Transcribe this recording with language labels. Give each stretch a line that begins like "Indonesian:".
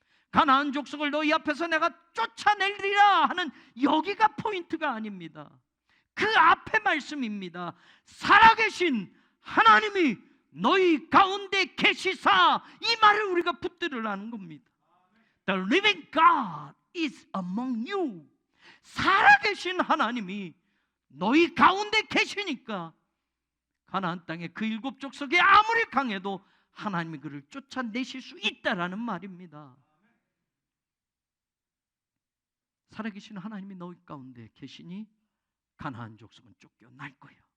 Korean: 가나안 족속을 너희 앞에서 내가 쫓아내리라 하는 여기가 포인트가 아닙니다. 그 앞에 말씀입니다. 살아계신 하나님이 너희 가운데 계시사, 이 말을 우리가 붙들으라는 겁니다.
English: The living God is among you.
Korean: 살아계신 하나님이 너희 가운데 계시니까 가나안 땅의 그 7 족속이 아무리 강해도 하나님이 그를 쫓아내실 수 있다라는 말입니다. 살아계신 하나님이 너희 가운데 계시니 가나안 족속은 쫓겨날 거야.